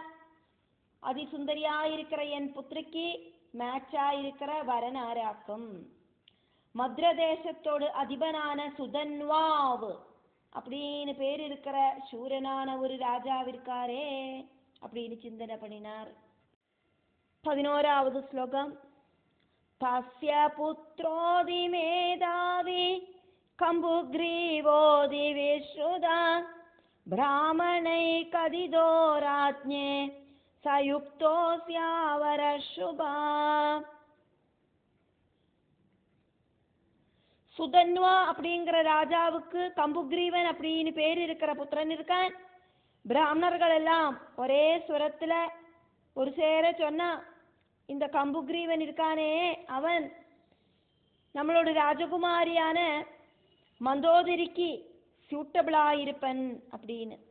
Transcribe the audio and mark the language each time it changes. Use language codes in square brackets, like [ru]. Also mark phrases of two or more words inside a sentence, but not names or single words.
[ta] அதிசுந்தரியாயிருக்கிற என் புத்திரிக்கு மேட்சா இருக்கிற வரன் ஆராக்கும். மத்ரதேசத்தோடு அதிபனான சுதன்வாவ் அப்படின்னு பேர் இருக்கிற சூரனான ஒரு ராஜாவிற்காரே அப்படின்னு சிந்தனை பண்ணினார். 11வது ஸ்லோகம். [sa] तस्य पुत्रोऽधि मेधावी कम्बुग्रीवोऽधि विश्रुता ब्राह्मणैकदिदो राज्ञे सयुक्तोऽस्यावरशुभा. [ta] சுதன்வா அப்படிங்கிற ராஜாவுக்கு கம்புக்ரீவன் அப்படின்னு பேர் இருக்கிற புத்திரன் இருக்கான். பிராமணர்கள் எல்லாம் ஒரே சுரத்துல ஒரு சேர சொன்னா, இந்த கம்புக்ரீவன் இருக்கானே அவன் நம்மளோட ராஜகுமாரியான மந்தோதரிக்கு சூட்டபிளாயிருப்பன் அப்படின்னு.